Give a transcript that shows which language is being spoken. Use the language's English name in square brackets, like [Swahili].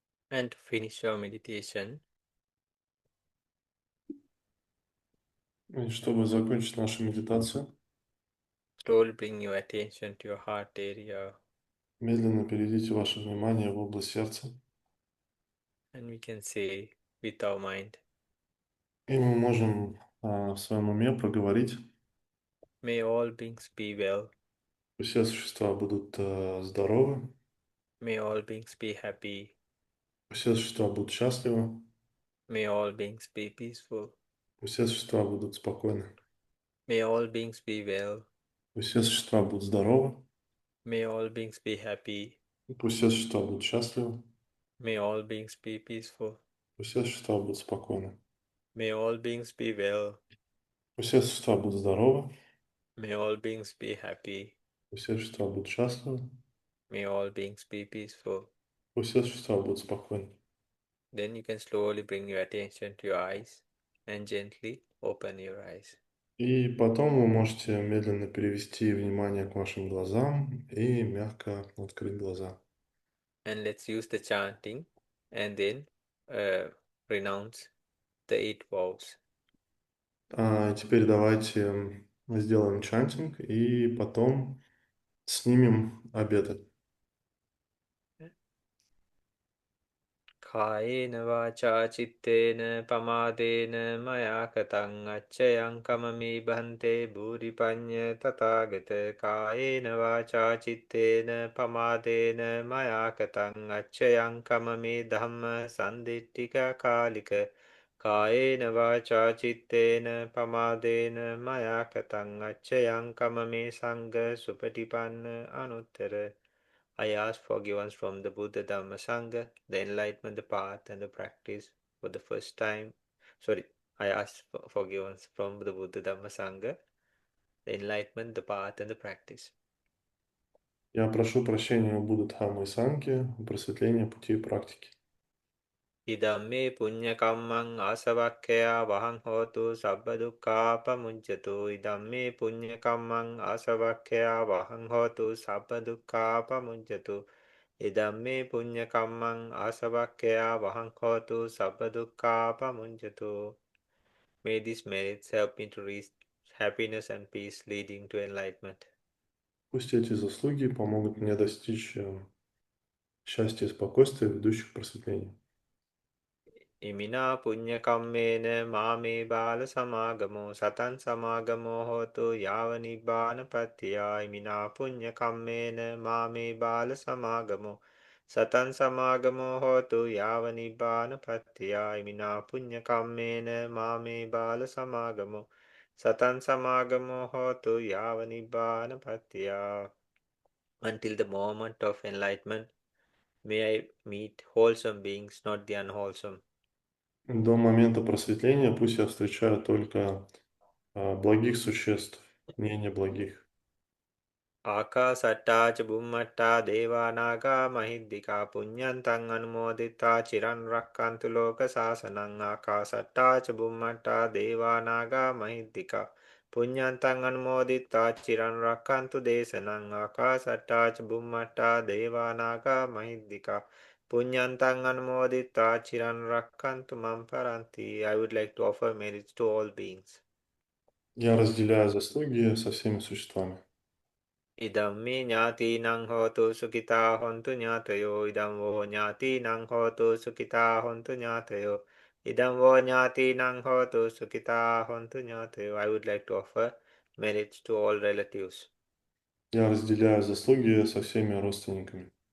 [English] And to finish your meditation, [Russian] И чтобы закончить нашу медитацию, [English] slowly bring your attention to your heart area, [Russian] медленно переведите ваше внимание в область сердца. [English] and we can say with our mind, [Russian] И мы можем в своем уме проговорить: [English] may all beings be well, [Russian] все существа будут здоровы, [English] may all beings be happy, [Russian] все существа будут счастливы, [English] may all beings be peaceful, [Russian] все существа будут спокойны, [English] may all beings be well, [Russian] все существа будут здоровы, [English] may all beings be happy, [Russian] пусть все существа будут счастливы, [English] may all beings be peaceful, [Russian] пусть все существа будут спокойны, [English] may all beings be well, [Russian] пусть все существа будут здоровы, [English] may all beings be happy, [Russian] пусть все существа будут счастливы, [English] may all beings be peaceful. [Russian] пусть все существа будут спокойны. [English] Then you can slowly bring your attention to your eyes and gently open your eyes. [Russian] И потом вы можете медленно перевести внимание к вашим глазам и мягко открыть глаза. [English] And let's use the chanting and then renounce the 8 vows. [Russian] Теперь давайте сделаем чантинг и потом снимем обеты. [Pali] Kāyena vācā cittena pamādena maya katang acchayang kamami bhante bhūripañña tathāgata. Kāyena vācā cittena pamādena maya katang acchayang kamami dhamma sandittika kālika. Kāyena vācā cittena pamādena maya katang acchayang kamami sangha supatipanna anuttara. [English] I ask forgiveness from the Buddha Dhamma Sangha, the enlightenment, the path, and the practice for the first time. I ask forgiveness from the Buddha Dhamma Sangha, the enlightenment, the path, and the practice. [Russian] Я прошу прощения у Будды Дхаммы и Санги, просветления пути и практики. [Pali] Idamme punya kammang asavakkaya vahang hotu sabba dukkha pamuncatu. Idamme punya kammang asavakkaya vahang hotu sabba dukkha pamuncatu. Idamme punya kammang asavakkaya vahang hotu sabba dukkha pamuncatu. [English] May these merits help me to reach happiness and peace leading to enlightenment. [Russian] Пусть эти заслуги помогут мне достичь счастья и спокойствия, ведущих к просветлению. [Pali] Imina punya kammena mame bala samagamo satan samagamo hotu yava nibbana pattiya. Imina punya kammena mame bala samagamo satan samagamo hotu yava nibbana pattiya. Imina punya kammena mame bala samagamo satan samagamo hotu yava nibbana pattiya. [English] Until the moment of enlightenment, may I meet wholesome beings, not the unwholesome. [Russian] До момента просветления пусть я встречаю только благих существ, не неблагих. [Pali] ආකාසට්ටා ච බුම්මට්ටා දේවා නාග මහිද්దికා පුඤ්ඤන්තං අනුමෝදිතා චිරන් රැක්කන්තු ලෝක සාසනං. ආකාසට්ටා ච බුම්මට්ටා දේවා නාග මහිද්దికා පුඤ්ඤන්තං අනුමෝදිතා චිරන් රැක්කන්තු දේශනං. ආකාසට්ටා ච බුම්මට්ටා දේවා නාග මහිද්దికා පුඤ්ඤන්තං අනුමෝදිතා චිරන් රැක්කන්තු මම් පරන්ති. [English] I would like to offer merits to all beings. [Russian] Я разделяю заслуги со всеми существами. [Pali] Idamme ඥාතිනං හෝතු සුඛිතා හොන්තු ඥාතයෝ. ඉදම් වෝ ඥාතිනං හෝතු සුඛිතා හොන්තු ඥාතයෝ. ඉදම් වෝ ඥාතිනං හෝතු සුඛිතා හොන්තු ඥාතයෝ. [English] I would like to offer merits to all relatives. [Russian] Я разделяю заслуги со всеми родственниками.